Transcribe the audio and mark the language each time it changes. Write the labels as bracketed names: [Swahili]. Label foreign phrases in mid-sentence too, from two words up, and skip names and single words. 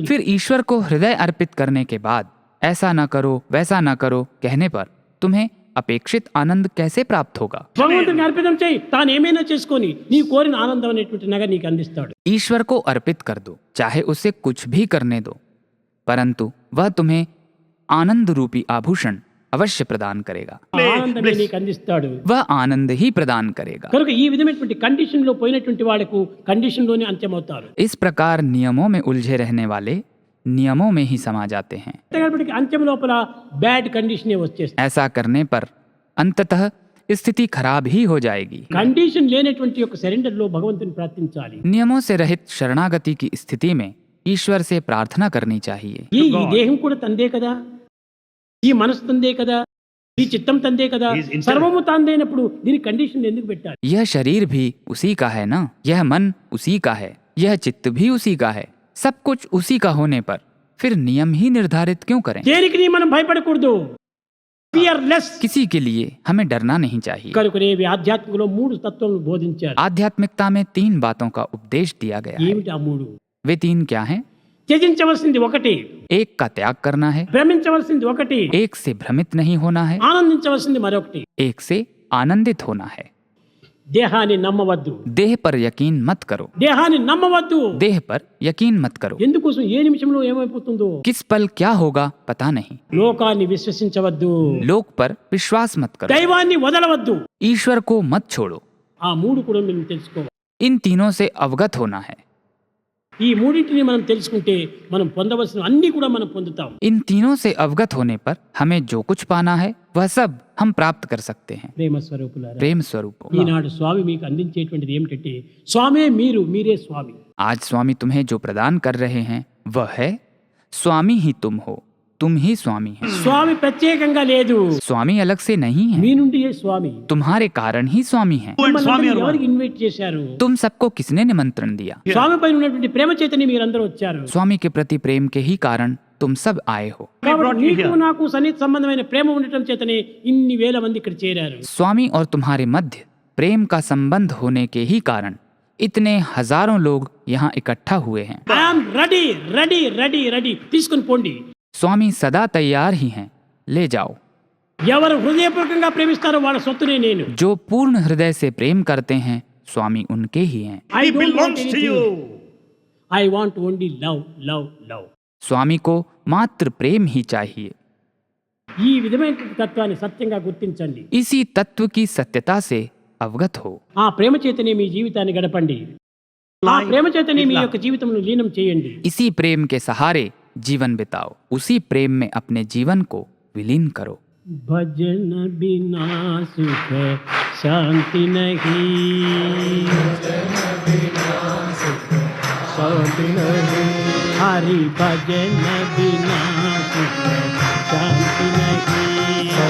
[Hindi] फिर ईश्वर को हृदय अर्पित करने के बाद ऐसा न करो, वैसा न करो कहने पर तुम्हें अपेक्षित आनंद कैसे प्राप्त होगा? [Telugu] భగవంతునికి అర్పితం చేయి, తాను ఏమైనా చేసుకొని నీవు కోరిన ఆనందం అనేటువంటి నగ నీకు అందిస్తాడు. [Hindi] ईश्वर को अर्पित कर दो, चाहे उसे कुछ भी करने दो, परंतु वह तुम्हें आनंद रूपी आभूषण अवश्य प्रदान करेगा। [Telugu] ఆనందమే నీకు అందిస్తాడు. [Hindi] वह आनंद ही प्रदान करेगा। [Telugu] కనుక ఈ విధమైనటువంటి కండిషన్ లో పోయినటువంటి వాళ్ళకు కండిషన్ లోనే అంత్యమవుతారు. [Hindi] इस प्रकार नियमों में उलझे रहने वाले नियमों में ही समा जाते हैं। [Telugu] కాబట్టి అంత్యం లోపల [English] bad condition [Telugu] వచ్చేస్తుంది. [Hindi] ऐसा करने पर अंततः स्थिति खराब ही हो जाएगी। [Telugu] కండిషన్ లేనటువంటి యొక్క సరెండర్ లో భగవంతుని ప్రార్థించాలి. [Hindi] नियमों से रहित शरणागति की स्थिति में ईश्वर से प्रार्थना करनी चाहिए। [Telugu] ఈ దేహం కూడా తందే కదా, ఈ మనసు తందే కదా, ఈ చిత్తం తందే కదా, [English] He is intellect. [Telugu] సర్వము తందేనప్పుడు దీని కండిషన్ ఎందుకు పెట్టాలి? [Hindi] यह शरीर भी उसी का है ना, यह मन उसी का है, यह चित्त भी उसी का है, सब कुछ उसी का होने पर फिर नियम ही निर्धारित क्यों करें? [Telugu] దేనికి నీ మనం భయపడకూడదు. ఫియర్లెస్. [Hindi] किसी के लिए हमें डरना नहीं चाहिए। [Telugu] కనుకనే ఇవి ఆధ్యాత్మికలో మూడు తత్వములు బోధించారు. [Hindi] आध्यात्मिकता में 3 बातों का उपदेश दिया गया है। [Telugu] ఏమిటి ఆ మూడు? [Hindi] वे 3 क्या हैं? [Telugu] త్యజించవలసింది ఒకటి, [Hindi] एक का त्याग करना है, [Telugu] భ్రమించవలసింది ఒకటి, [Hindi] एक से भ्रमित नहीं होना है, [Telugu] ఆనందించవలసింది మరొకటి. [Hindi] एक से आनंदित होना है। [Telugu] దేహాన్ని నమ్మవద్దు, [Hindi] देह पर यकीन मत करो, [Telugu] దేహాన్ని నమ్మవద్దు. [Hindi] देह पर यकीन मत करो। [Telugu] ఎందుకోసం? ఏ నిమిషంలో ఏమైపోతుందో. [Hindi] किस पल क्या होगा पता नहीं। [Telugu] లోకాన్ని విశ్వసించవద్దు, [Hindi] लोक पर विश्वास मत करो, [Telugu] దైవాన్ని వదలవద్దు. [Hindi] ईश्वर को मत छोड़ो। [Telugu] ఆ మూడు కూడా మనం తెలుసుకోవాలి. [Hindi] इन तीनों से अवगत होना है। [Telugu] ఈ మూడింటిని మనం తెలుసుకుంటే మనం పొందవలసిన అన్ని కూడా మనం పొందుతాం. [Hindi] इन तीनों से अवगत होने पर हमें जो कुछ पाना है वह सब हम प्राप्त कर सकते हैं। [Telugu] ప్రేమ స్వరూపులారా, [Hindi] प्रेम स्वरूप। [Telugu] ఈనాడు స్వామి మీకు అందించేటువంటిది ఏమిటంటే, స్వామే మీరు, మీరే స్వామి. [Hindi] आज स्वामी तुम्हें जो प्रदान कर रहे हैं वह है स्वामी ही तुम हो, तुम ही स्वामी है। [Telugu] స్వామి ప్రత్యేకంగా లేదు, [Hindi] स्वामी अलग से नहीं [Telugu] మీ [Hindi] है, [Telugu] నుండి ఏ స్వామి. [Hindi] तुम्हारे कारण ही स्वामी है। [English] and Swami [Telugu] మిమ్మల్ని [English] are one. [Telugu] ఎవరికి ఇన్వైట్ చేశారు? [Hindi] तुम सबको किसने निमंत्रण दिया? [Telugu] స్వామి పైన ఉన్నటువంటి ప్రేమ చేతని మీరందరూ వచ్చారు. [Hindi] स्वामी के प्रति प्रेम के ही कारण तुम सब आए हो। [Telugu] కాబట్టి [English] brought you [Telugu] నీకు [English] here. [Telugu] నాకు సన్నిహిత సంబంధమైన ప్రేమ ఉండటం చేతనే ఇన్ని వేల మంది ఇక్కడ చేరారు. [Hindi] स्वामी और तुम्हारे मध्य प्रेम का संबंध होने के ही कारण इतने हजारों लोग यहाँ इकट्ठा हुए हैं। [English] I'm ready ready ready ready, [Telugu] తీసుకుని పోండి. [Hindi] स्वामी सदा तैयार ही हैं, ले जाओ। [Telugu] ఎవరు హృదయపూర్వకంగా ప్రేమిస్తారో వాళ్ళ సొత్తునే నేను. [Hindi] जो पूर्ण हृदय से प्रेम करते हैं स्वामी उनके ही हैं। [English] I He don't want belongs to anything. you. I want only love, love, love. [Hindi] स्वामी को मात्र प्रेम ही चाहिए। [Telugu] ఈ విధమైన తత్వాన్ని సత్యంగా గుర్తించండి. [Hindi] इसी तत्व की सत्यता से अवगत हो। [Telugu] ఆ ప్రేమ చేతనే మీ జీవితాన్ని గడపండి. ఆ ప్రేమ చేతనే మీ యొక్క జీవితంలో లీనం చేయండి. [Hindi] इसी प्रेम के सहारे जीवन बिताओ, उसी प्रेम में अपने जीवन को विलीन करो। भजन बिना सुख शांति नहीं, हरि भजन बिना सुख शांति नहीं,